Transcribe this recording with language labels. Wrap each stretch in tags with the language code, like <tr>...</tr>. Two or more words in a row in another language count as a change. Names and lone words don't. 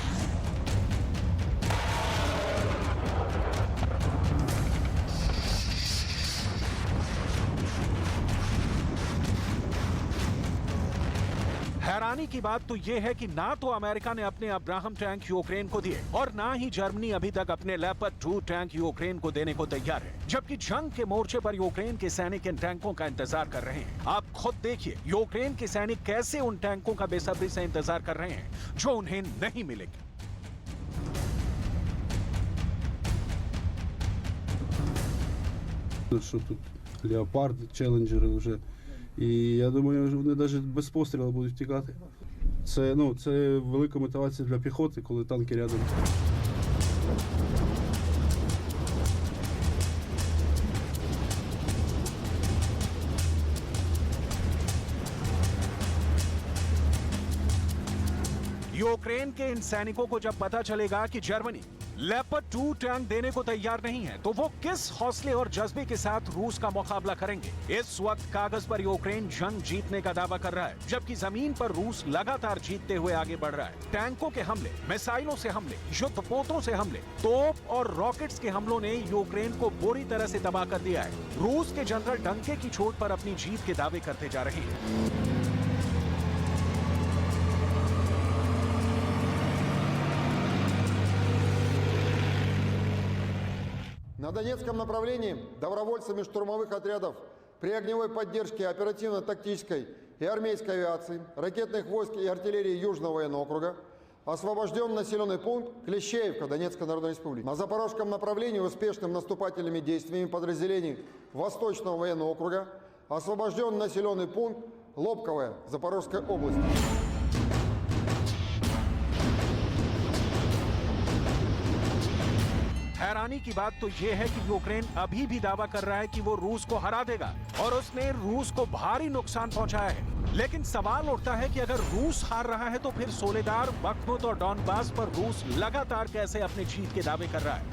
<hi>हैरानी की बात तो यह है कि ना तो अमेरिका ने अपने अब्राहम टैंक यूक्रेन को दिए और ना ही जर्मनी अभी तक अपने लेपर्ड 2 टैंक यूक्रेन को देने को तैयार है, जबकि जंग के मोर्चे पर यूक्रेन के सैनिक इन टैंकों का इंतजार कर रहे हैं। आप खुद देखिए यूक्रेन के सैनिक कैसे उन टैंकों का बेसब्री से इंतजार कर रहे हैं जो उन्हें नहीं मिलेंगे।</hi> <uk>Що тут леопарди, челенджери вже. І я думаю, вони навіть без пострілу будуть втікати. Це велика мотивація для піхоти, коли танки рядом.</uk> <hi>यूक्रेन के इन सैनिकों को जब पता चलेगा कि जर्मनी लेपर्ड 2 टैंक देने को तैयार नहीं है, तो वो किस हौसले और जज्बे के साथ रूस का मुकाबला करेंगे। इस वक्त कागज पर यूक्रेन जंग जीतने का दावा कर रहा है, जबकि जमीन पर रूस लगातार जीतते हुए आगे बढ़ रहा है। टैंकों के हमले, मिसाइलों से हमले, युद्धपोतों से हमले, तोप और रॉकेट्स के हमलों ने यूक्रेन को बुरी तरह से तबाह कर दिया है। रूस के जनरल डंके की चोट पर अपनी जीत के दावे करते जा रहे हैं।</hi> <ru>На Донецком направлении добровольцами штурмовых отрядов при огневой поддержке оперативно-тактической и армейской авиации, ракетных войск и артиллерии Южного военного округа освобожден населенный пункт Клещеевка Донецкой Народной Республики. На Запорожском направлении успешным наступательными действиями подразделений Восточного военного округа освобожден населенный пункт Лобковая Запорожской области.</ru> <hi>हैरानी की बात तो यह है कि यूक्रेन अभी भी दावा कर रहा है कि वो रूस को हरा देगा और उसने रूस को भारी नुकसान पहुंचाया है। लेकिन सवाल उठता है कि अगर रूस हार रहा है तो फिर सोलेदार, बख्मुत और डॉनबास पर रूस लगातार कैसे अपने जीत के दावे कर रहा है।</hi>